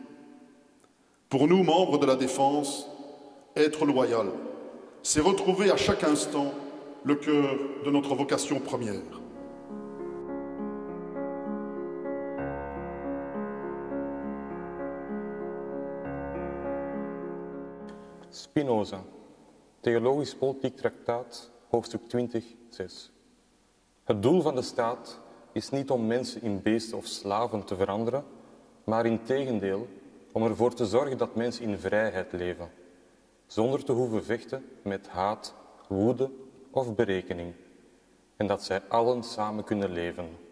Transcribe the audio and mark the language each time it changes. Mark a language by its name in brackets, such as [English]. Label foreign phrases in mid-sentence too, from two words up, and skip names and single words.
[French] Pour nous, membres de la Défense, être loyal, c'est retrouver à chaque instant le cœur de notre vocation première. [Dutch] Spinoza, Theologisch-Politiek Traktaat, hoofdstuk 20, 6. Het doel van de staat is niet om mensen in beesten of slaven te veranderen, maar integendeel om ervoor te zorgen dat mensen in vrijheid leven, zonder te hoeven vechten met haat, woede of berekening, en dat zij allen samen kunnen leven.